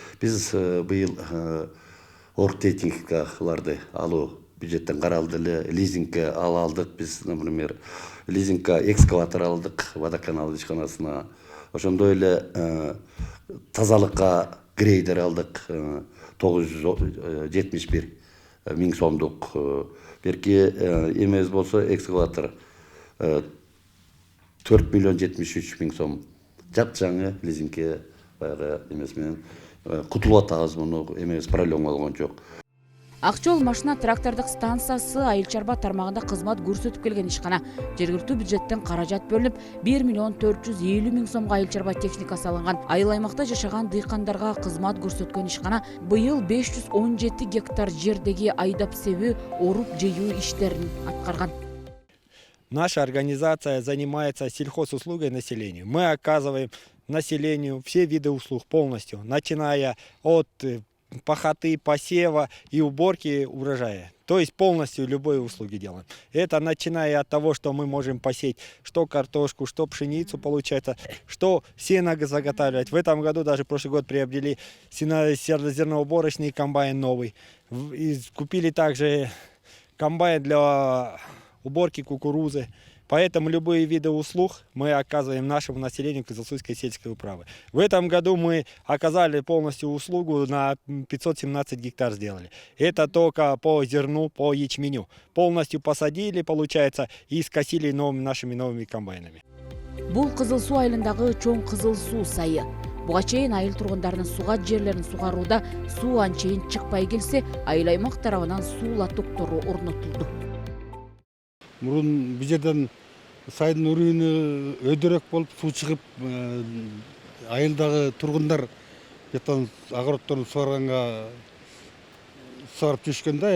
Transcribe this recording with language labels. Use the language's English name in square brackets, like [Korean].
[Kyrgyz] Биз быйыл оргтехникаларды алуу бюджеттен каралды эле. Лизингке алдык. Биз, например, лизингке экскаватор алдык водоканал ишканасына. Ошондой эле тазалыкка грейдер алдык 971 миң сомдук. Берки эмебиз болсо экскаватор 4 миллион 73 миң сом. Жапжаңы лизингке баягы эмес менен кутулуп атабыз, муну эмебиз проблема болгон жок. Акчол машина трактордук станциясы айыл чарба тармагында кызмат көрсөтүп келген ишкана. Жергиликтүү бюджеттен каражат бөлүнүп, 1 миллион 450 миң сомго айыл чарба техникасы алынган. Айыл аймакта жашаган дыйкандарга кызмат көрсөткөн ишкана быйыл 517 гектар жердеги айдап себүү, оруп жыюу иштерин аткарган. [Russian] Наша организация занимается сельхозуслугой населению. Мы оказываем населению все виды услуг полностью, начиная от пахоты, посева и уборки урожая. То есть полностью любые услуги делаем. Это начиная от того, что мы можем посеять что картошку, что пшеницу, получается, что сено заготавливать. В этом году, даже прошлый год, приобрели зерноуборочный комбайн новый. И купили также комбайн для уборки кукурузы. Поэтому любые виды услуг мы оказываем нашему населению Кызылсуйской сельской управы. В этом году мы оказали полностью услугу на 517 гектар сделали. Это только по зерну, по ячменю. Полностью посадили, получается, и скосили нашими новыми комбайнами. [Kyrgyz] Бул Кызыл суу айылындагы чоң Кызыл суу сайы. Буга чейин айыл тургундарынын сууга жерлерин сугарууда суу анчейин чыкпай келсе, айыл аймак тарабынан суу лотоктору орнотулду. Мурун бул жерден сайдын урүйүнө өйдөрөк болуп суу чыгып, айылдагы тургундар жактан огороддорун сугарганга сугарып жүрүшкөн да.